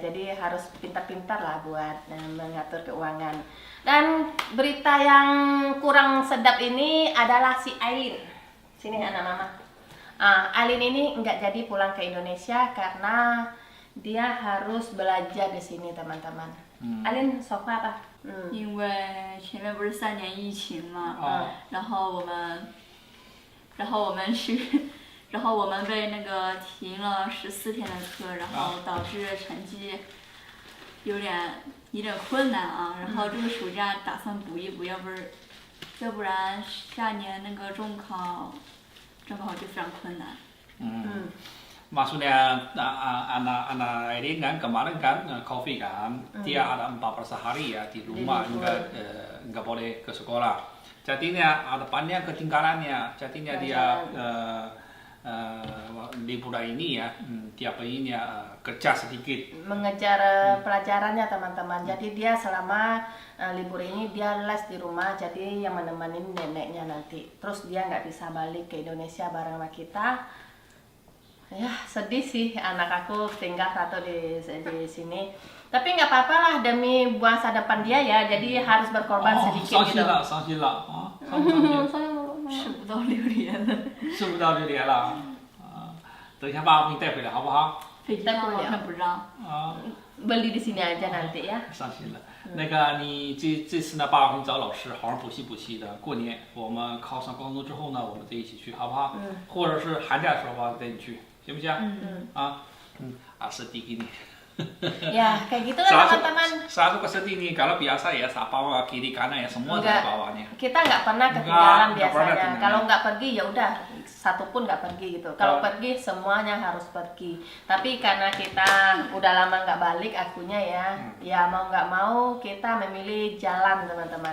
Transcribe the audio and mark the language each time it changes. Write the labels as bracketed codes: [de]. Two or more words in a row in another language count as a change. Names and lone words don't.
[id] Jadi harus pintar-pintar lah buat mengatur keuangan. Dan berita yang kurang sedap ini adalah si Aileen. Sini anak mama. Aileen ini nggak jadi pulang ke Indonesia karena dia harus belajar di sini teman-teman. [zh] Aileen 说话吧。因为前面不是3年疫情嘛，然后我们被那个停了14天的课，然后导致成绩有点困难啊。然后这个暑假打算补一补，要不然下年那个中考就非常困难。 [id] Maksudnya anak Aileen kan kemarin kan COVID kan, dia ada 14 hari ya di rumah, nggak boleh ke sekolah. Jadinya ada banyak ketinggalannya, jadinya dia liburan ini ya, dia pengen kerja sedikit. Mengejar pelajarannya teman-teman. Jadi dia selama libur ini dia les di rumah, jadi yang menemani neneknya nanti. Terus dia nggak bisa balik ke Indonesia bareng sama kita. Ya sedih sih, anak aku tinggal satu di sini. Tapi nggak apa-apa lah demi masa depan dia ya, jadi harus berkorban sedikit gitu. [zh] 伤心了啊！吃不到6年了，吃不到6年了等一下把我给你带回来好不好？飞机上好像不让。 [id] Beli di sini aja nanti ya. [zh] 伤心了。那个你这次呢，爸爸给你找老师好好补习的。过年我们考上高中之后呢，我们再一起去，好不好？或者是寒假的时候吧，带你去，行不行？ [id] sedih gini. Ya kayak gitu lah teman-teman. Satu kesedih nih, kalau biasa ya bawa kiri kanan ya semua dari bawahnya. Kita nggak pernah ketinggalan biasanya. Kalau nggak pergi ya udah satu pun nggak pergi gitu. Kalau pergi semuanya harus pergi. Tapi karena kita udah lama nggak balik akunya ya mau nggak mau kita memilih jalan teman-teman.